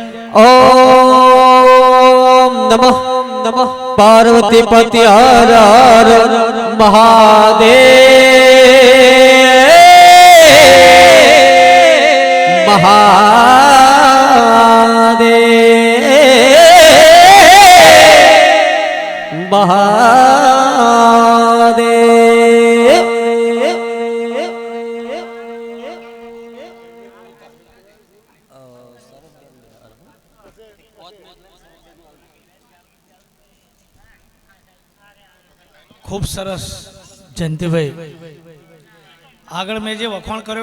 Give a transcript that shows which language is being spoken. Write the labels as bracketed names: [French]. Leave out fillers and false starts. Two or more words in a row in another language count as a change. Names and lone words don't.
[Hindi] ओम नमः नमः पार्वती पति हर हर महादेव महादेव महादेव [Gujarati] ખૂબ સરસ જયંતિભાઈ આગળ મેં જે વખાણ કર્યો